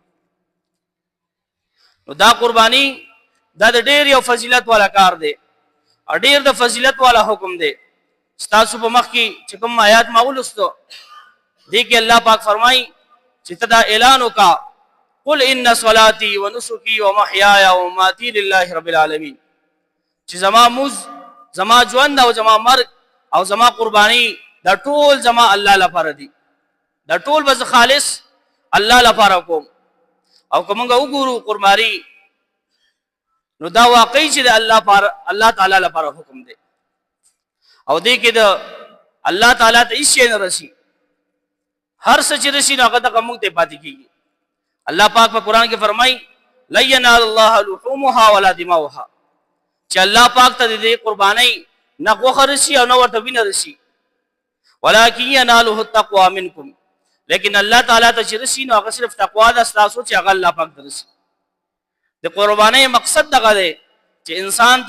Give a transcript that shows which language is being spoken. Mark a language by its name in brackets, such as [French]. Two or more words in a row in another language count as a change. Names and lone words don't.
[Pashto] نو دا قربانی دا د ډېر یو فضیلت والا کار دی او ډېر د فضیلت والا حکم دی تاسو په مخ کې چې کوم آیات ما ولستو دې کې الله پاک فرمایي چې ته دا اعلان وکا [Arabic] قل ان صلاتي ونسكي ومحياي ومماتي لله رب العالمین [Pashto] چې زما موز زما ژوند او زما مرګ او زما قربانی دا ټول زما الله لپاره دي دا ټول بس خالص الله لپاره کوم او کومه وګورو قربانی نو دا واقعي چې د الله تعالی لپاره حکم دی او دې کې د الله تعالی ته هیڅ نه رسی هر څه چې رسی نو هغه د موږ ته پاتې کیږي الله پاک په قران کې فرمایي [Arabic] لن ينال الله لحومها ولا دماؤها [Pashto] چې الله پاک ته دې قرباني نه غوښه رسی او نه ورته وینه رسی [Arabic] ولکن يناله التقوى منکم [Pashto] لیکن الله تعالی ته چې رسی نو هغه صرف تقوا ده تاسو چې هغه الله پاک درسي د قرباني مقصد دغه دی چې انسان